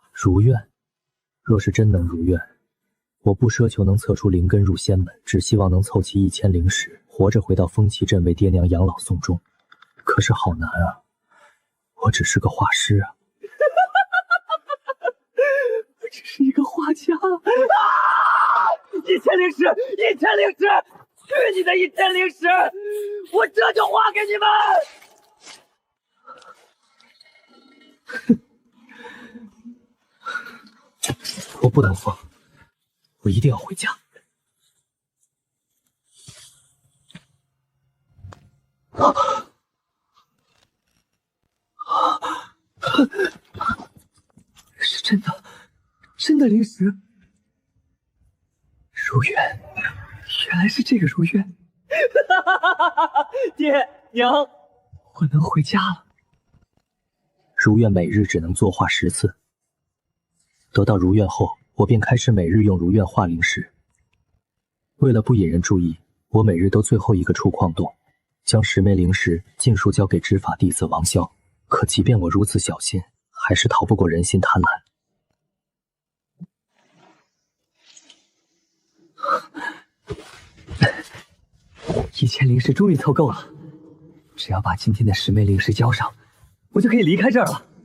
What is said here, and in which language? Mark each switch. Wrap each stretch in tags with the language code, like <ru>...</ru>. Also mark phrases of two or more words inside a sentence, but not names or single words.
<zh>如願，若是真能如願，我不奢求能測出靈根入仙門，只希望能湊齊1000灵石，活着回到風岐鎮為爹娘養老送終。可是好難啊，我只是個畫師啊。我只是一個畫家啊！1000靈石，1000靈石，去你的1000靈石！我這就畫給你們。我不能疯，我一定要回家。是真的，真的灵石。如愿，原来是这個如願。爹娘，我能回家了。如愿每日只能作畫10 次。得到如愿後，我便開始每日用如願畫靈石。為了不引人注意，我每日都最後一個出礦洞，將10枚靈石盡數交給執法弟子王蕭。可即便我如此小心，還是逃不過人心貪婪。1000靈石終於湊夠了，只要把今天的10枚靈石交上，我就可以離開這兒了。</zh>